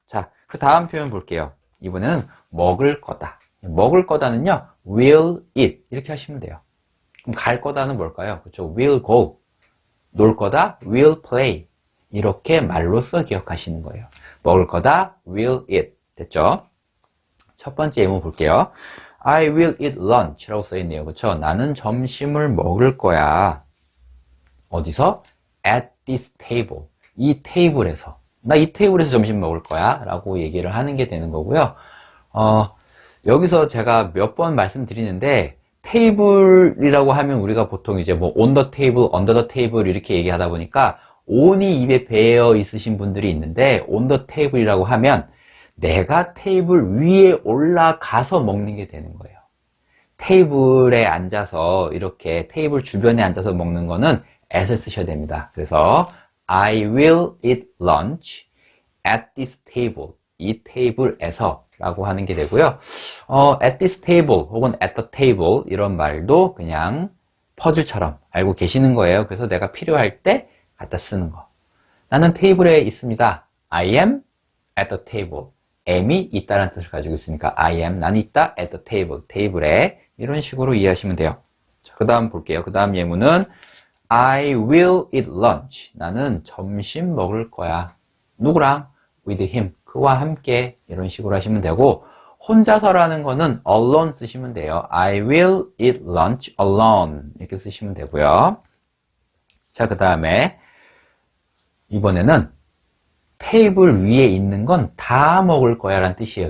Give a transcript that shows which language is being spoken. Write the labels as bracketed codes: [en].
[ko] 자, 그 다음 표현 볼게요. 이번에는 먹을 거다. 먹을 거다는요, [en] will eat [ko] 이렇게 하시면 돼요. 그럼 갈 거다는 뭘까요? 그렇죠? [en] will go. [ko] 놀 거다, [en] will play. [ko] 이렇게 말로써 기억하시는 거예요. 먹을 거다, [en] will eat. [ko] 됐죠? 첫 번째 예문 볼게요. [en] I will eat lunch [ko] 라고 써있네요. 그렇죠? 나는 점심을 먹을 거야. 어디서? [en] At this table. [ko] 이 테이블에서. 나 이 테이블에서 점심 먹을 거야. 라고 얘기를 하는 게 되는 거고요. 여기서 제가 몇 번 말씀드리는데, 테이블이라고 하면 우리가 보통 이제 뭐 [en] on the table, under the table [ko] 이렇게 얘기하다 보니까 on이 입에 배어 있으신 분들이 있는데 on the table이라고 하면 내가 테이블 위에 올라가서 먹는 게 되는 거예요. 테이블에 앉아서 이렇게 테이블 주변에 앉아서 먹는 거는 at을 쓰셔야 됩니다. 그래서 [en] I will eat lunch at this table. [ko] 이 테이블에서 라고 하는 게 되고요. [en] at this table [ko] 혹은 [en] at the table [ko] 이런 말도 그냥 퍼즐처럼 알고 계시는 거예요. 그래서 내가 필요할 때 갖다 쓰는 거. 나는 테이블에 있습니다. [en] I am at the table. [ko] am이 있다는 뜻을 가지고 있으니까 [en] I am, [ko] 나는 있다 [en] at the table, [ko] 테이블에. 이런 식으로 이해하시면 돼요. 그 다음 볼게요. 그 다음 예문은 [en] I will eat lunch. [ko] 나는 점심 먹을 거야. 누구랑? [en] with him. [ko] 그와 함께. 이런 식으로 하시면 되고, 혼자서라는 거는 alone 쓰시면 돼요. [en] I will eat lunch alone. [ko] 이렇게 쓰시면 되고요. 자, 그 다음에 이번에는 테이블 위에 있는 건 다 먹을 거야 라는 뜻이에요.